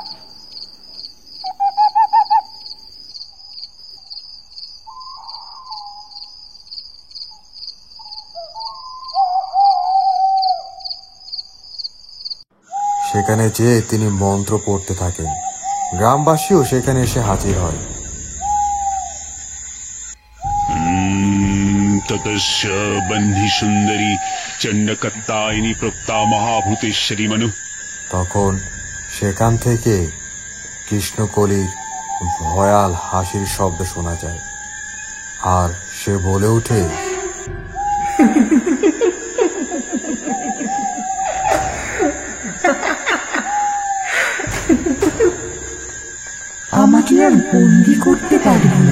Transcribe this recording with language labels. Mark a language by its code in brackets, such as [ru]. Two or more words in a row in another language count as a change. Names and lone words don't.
[bn] সেখানে যেয়ে তিনি মন্ত্র পড়তে থাকেন। গ্রামবাসীও সেখানে এসে হাজির হয়। [sa] ततश्च बन्धि सुन्दरी चण्डकत्तायिनी प्रोक्ता महाभूतेश्वरी मनु। [bn] তখন সেখান থেকে কৃষ্ণকলির ভয়াল হাসির শব্দ শোনা যায়, আর সে বলে ওঠে, আমাকে আর বন্দি করতে পারবি না।